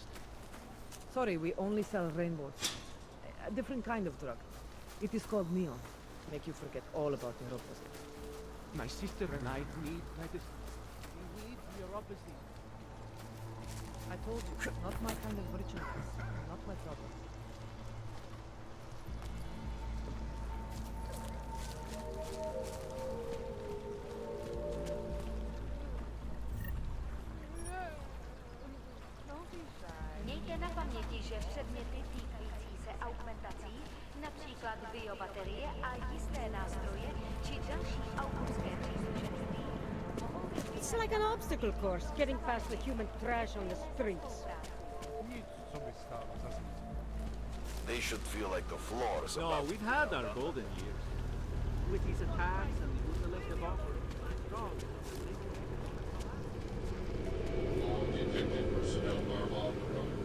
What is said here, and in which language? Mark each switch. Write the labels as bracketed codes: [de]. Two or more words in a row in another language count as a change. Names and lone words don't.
[en] Sorry, we only sell rainbows. A different kind of drug. It is called neon. Make you forget all about your opposite. My sister and I need medicine. We need neuropathy. I told you, not my kind of rituals. Not my problem. [cs] Mějte na paměti, že předměty týkající se augmentací, například biobaterie a jisté nástroje či další autorské příslušenství, mohou být [en] It's like an obstacle course, getting past the human trash on the streets. They should feel like the floor is No, we've had our golden years. With these attacks and the intellect of offering. Detected personnel are off the roads.